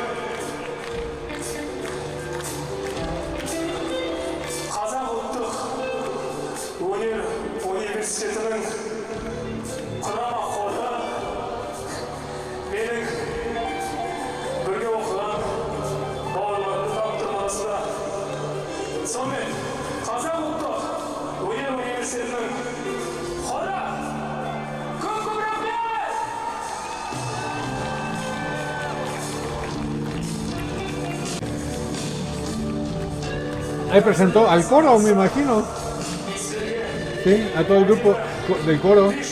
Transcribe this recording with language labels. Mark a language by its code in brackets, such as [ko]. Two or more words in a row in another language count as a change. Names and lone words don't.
[kk] Қазақ ұлттық өнер университетінің құрама хоры менің бірге оқыған бауырларымның таптырмасында. Сонымен Қазақ ұлттық өнер университетінің хоры көп рахмет! [es] Ahí presentó al coro, me imagino. Sí, a todo el grupo del coro.